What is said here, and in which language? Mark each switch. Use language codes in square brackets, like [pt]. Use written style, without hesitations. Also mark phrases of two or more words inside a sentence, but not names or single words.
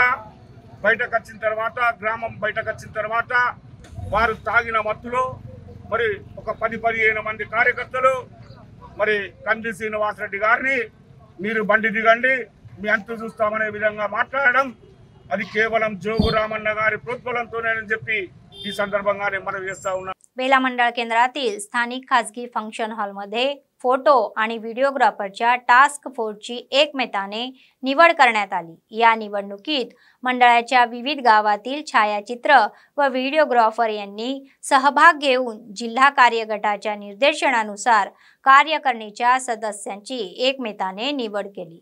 [te] బయటకు వచ్చిన తర్వాత, గ్రామం బయటకు వచ్చిన తర్వాత వారు తాగిన మత్తులో మరి ఒక 10-15 మంది కార్యకర్తలు మరి కంది శ్రీనివాస్ రెడ్డి గారిని మీరు బండి దిగండి, మీ అంతు చూస్తామనే विधंगा మాట్లాడడం అది కేవలం జోగురామన్న గారి ప్రోత్బలంతోనేనని చెప్పి ఈ సందర్భంగానే మనం చేస్తా ఉన్నాం। [mr] बेला मंडळ केंद्रातील स्थानिक खासगी फंक्शन हॉलमध्ये फोटो आणि व्हिडिओग्राफरच्या टास्क फोर्सची एकमेताने निवड करण्यात आली। या निवडणुकीत मंडळाच्या विविध गावातील छायाचित्र व व्हिडिओग्राफर यांनी सहभाग घेऊन जिल्हा कार्यगटाच्या निर्देशनानुसार कार्य करण्याच्या सदस्यांची एकमेताने निवड केली।